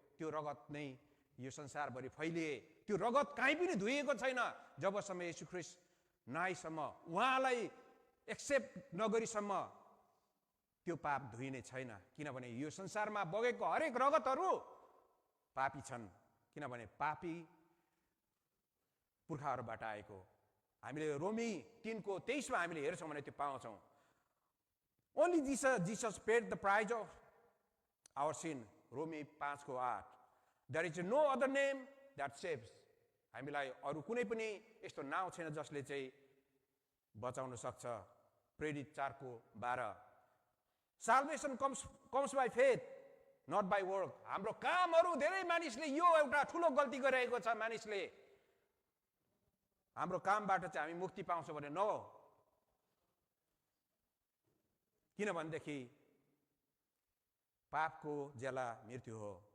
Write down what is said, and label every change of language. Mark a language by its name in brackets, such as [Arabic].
[Nepali] त्यो रगत नै यो संसारभरि फैलिए। त्यो रगत कहीँ पनि धुइएको छैन जबसम्म येशू ख्रीष्ट नआइसम्म, उहाँलाई एक्सेप्ट नगरीसम्म त्यो पाप धुइने छैन। किनभने यो संसारमा बगेको हरेक रगतहरू पापी छन्, किनभने पापी पुर्खाहरूबाट आएको। हामीले रोमी 3:23 हामीले हेर्छौँ भने त्यो पाउँछौँ। [English] Only Jesus paid the price of our sin, रोमी 5:8। There is no other name that saves. [Nepali] हामीलाई अरू कुनै पनि यस्तो नाउँ छैन जसले चाहिँ बचाउन सक्छ। प्रेरित 4:12। [English] Salvation comes by faith not by work. [Nepali] हाम्रो कामहरू, धेरै मानिसले यो एउटा ठुलो गल्ती गरिरहेको छ मानिसले, हाम्रो कामबाट चाहिँ हामी मुक्ति पाउँछौँ भने न हो। किनभनेदेखि पापको ज्याला मृत्यु हो।